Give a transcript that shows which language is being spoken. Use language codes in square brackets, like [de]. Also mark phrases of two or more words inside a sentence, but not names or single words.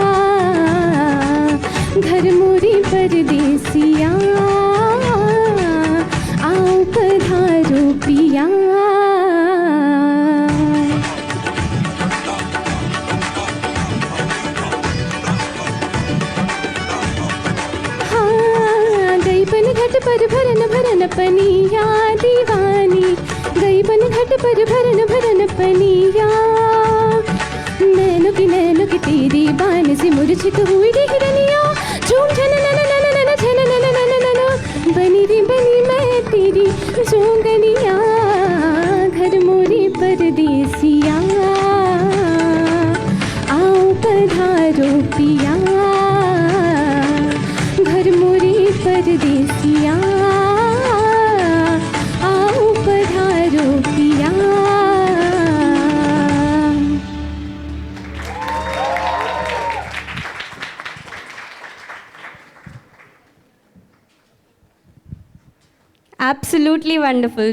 [hi] घर मोरी परदेसिया आओ पधारो पिया हाँ गई पन घट पर भरन भरन पनिया दीवानी गई पन घट पर भरन भरन पनिया नैनो की तेरी बान से मूर्छित हुई रे हिरनिया झूम झन नन नन नन झन नन नन नन बनी रे बनी मैं तेरी जोगनिया घर मोरी परदेसिया आओ पधारो पिया घर मोरी परदेसिया आओ पधारो पिया [en] Absolutely wonderful.